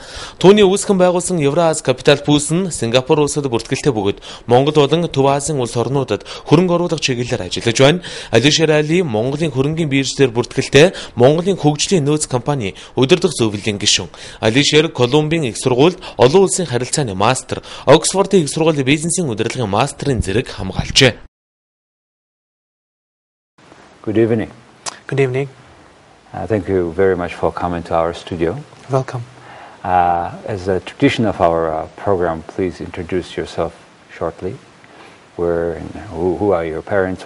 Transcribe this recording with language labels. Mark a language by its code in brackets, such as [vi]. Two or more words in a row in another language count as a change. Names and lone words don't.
[mn] Түүний үүсгэн байгуулсан Евроази Капитал бүс нь Сингапур улсад бүртгэлтэй бөгөөд Монгол болон Төв Азийн улс орнуудад хөрөнгө оруулах чиглэлээр ажиллаж байна. Алишер Али Монголын хөрөнгийн биржээр бүртгэлтэй Монголын хөгжлийн нөөц компани удирдах зөвлөлийн гишүүн. Алишер Колумбийн их сургуульд олон улсын харилцааны мастер, Оксфордын их сургуулийн бизнесийн удирдлагын мастерын зэрэг хамгаалжээ. [en] Good evening. Good evening. Thank you very much for coming to our studio. Welcome. As a tradition of our program, please introduce yourself shortly. Who are your parents?